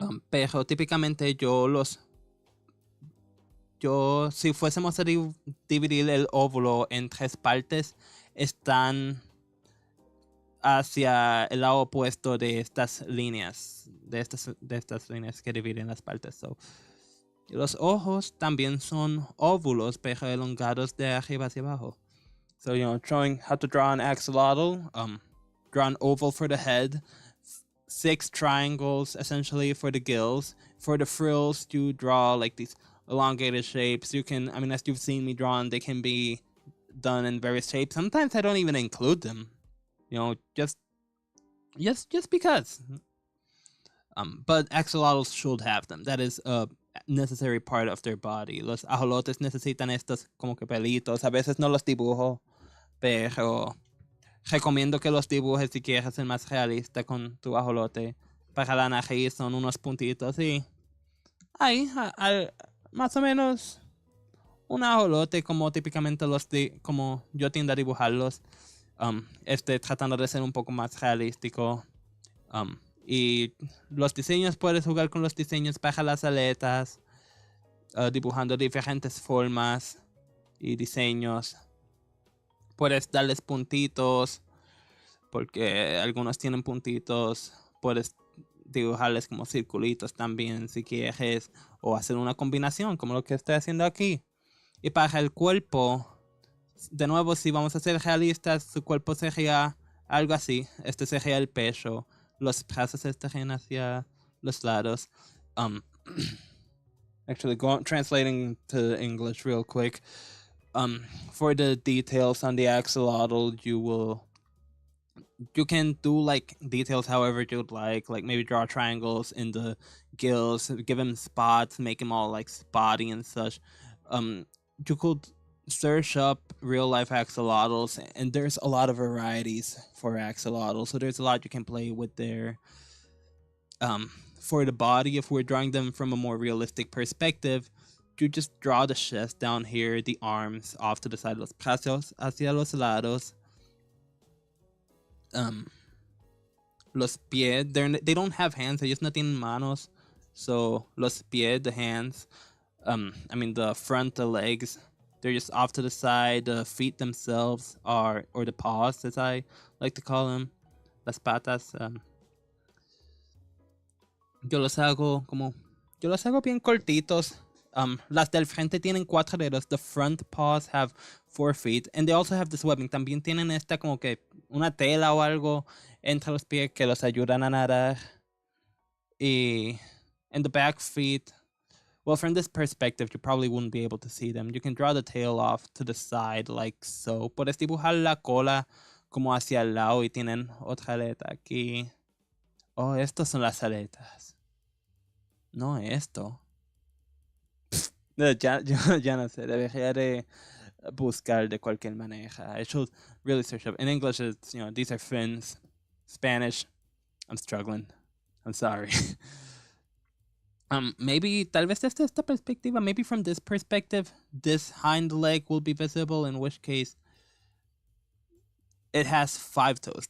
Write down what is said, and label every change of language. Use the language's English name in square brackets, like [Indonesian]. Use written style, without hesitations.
[Spanish] Pero típicamente si fuésemos a dividir el óvulo en 3 partes, están hacia el lado opuesto de estas líneas, de estas líneas que dividen las partes. Los ojos también son óvulos, pero elongados de arriba hacia abajo. [English] So, showing how to draw an axolotl, draw an oval for the head, 6 triangles essentially for the gills. For the frills, you draw like these elongated shapes. As you've seen me drawn, they can be done in various shapes. Sometimes I don't even include them, just because. But axolotls should have them. That is a necessary part of their body. [Spanish] Los ajolotes necesitan estos como que pelitos. A veces no los dibujo, pero recomiendo que los dibujes si quieres ser más realista con tu ajolote. Para la nariz son unos puntitos y ahí, más o menos un ajolote como típicamente como yo tiendo a dibujarlos. Tratando de ser un poco más realístico. Y los diseños, puedes jugar con los diseños para las aletas, dibujando diferentes formas y diseños. Puedes darles puntitos, porque algunos tienen puntitos. Puedes dibujarles como circulitos también si quieres, o hacer una combinación como lo que estoy haciendo aquí. Y para el cuerpo, de nuevo, si vamos a ser realistas, su cuerpo sería algo así. Este sería el pecho. Los brazos estarían hacia los lados. [English] Actually, translating to English real quick. For the details on the axolotl, you can do like details however you'd like maybe draw triangles in the gills, give him spots, make him all like spotty and such. You could search up real life axolotls, and there's a lot of varieties for axolotls, so there's a lot you can play with there. For the body, if we're drawing them from a more realistic perspective, you just draw the chest down here, the arms off to the side, [Spanish] los brazos hacia los lados. Los pies, [English] they don't have hands, [Spanish] ellos no tienen manos, [English] so [Spanish] los pies, [English] the hands, the front, the legs, they're just off to the side. The feet themselves or the paws, as I like to call them, [Spanish] las patas. Yo los hago bien cortitos. Las del frente tienen 4 dedos. [English] The front paws have 4 feet, and they also have this webbing. [Spanish] También tienen esta como que una tela o algo entre los pies que los ayudan a nadar. [English] And the back feet, well, from this perspective, you probably wouldn't be able to see them. You can draw the tail off to the side like so. [Spanish] Puedes dibujar la cola como hacia el lado y tienen otra aleta aquí. Oh, estas son las aletas. No esto. Ya no sé. Debería de buscar de cualquier manera. [English] I should really search up. In English, it's, these are fins. Spanish, I'm struggling. I'm sorry. Maybe, [Spanish] tal vez desde esta perspectiva, [English] maybe from this perspective, this hind leg will be visible, in which case it has 5 toes.